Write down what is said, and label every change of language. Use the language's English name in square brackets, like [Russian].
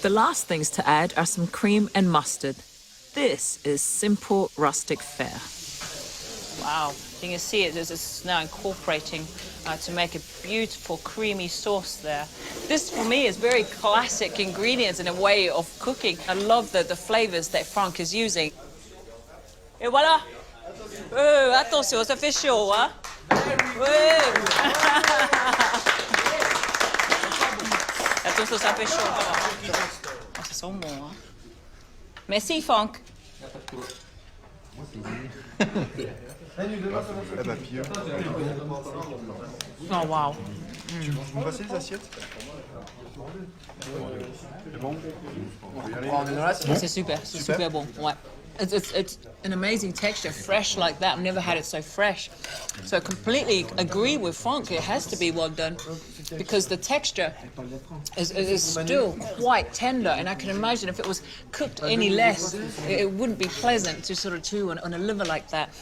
[English] The last things to add are some cream and mustard. This is simple rustic fare. Wow, you can see it's now incorporating to make a beautiful creamy sauce there. This, for me, is very classic ingredients in a way of cooking. I love the flavors that Franck is using. [French] Et voilà! Attention, ça fait chaud, hein? Attention, ça fait chaud. Oh, ça sent bon, hein? Merci, Franck. Oh, wow. Vous me passez les assiettes? C'est super, c'est super bon. Ouais. [English] It's an amazing texture, fresh like that. I've never had it so fresh. So I completely agree with Franck. It has to be well done because the texture is still quite tender. And I can imagine if it was cooked any less, it wouldn't be pleasant to sort of chew on a liver like that.